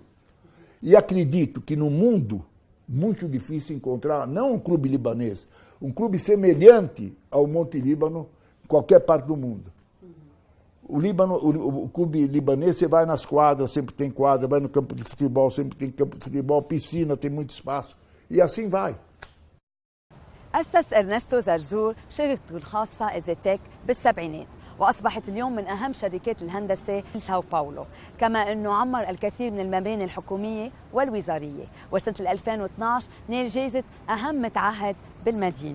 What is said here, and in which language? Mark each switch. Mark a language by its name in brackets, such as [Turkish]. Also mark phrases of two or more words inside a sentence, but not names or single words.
[Portuguese] E acredito que no mundo, muito difícil encontrar, não um clube libanês, um clube semelhante ao Monte Líbano, em qualquer parte do mundo. O Líbano, o clube libanês, você vai nas quadras, sempre tem quadra, vai no campo de futebol, sempre tem campo de futebol, piscina, tem muito espaço. E assim vai. [Arabic] أسس إرنستو زرزور شركته الخاصة إيزيتك بالسبعينات وأصبحت اليوم من أهم شركات الهندسة في ساو باولو كما أنه عمر الكثير من المباني الحكومية والوزارية وسنة 2012 نال جائزة أهم متعهد بالمدينة.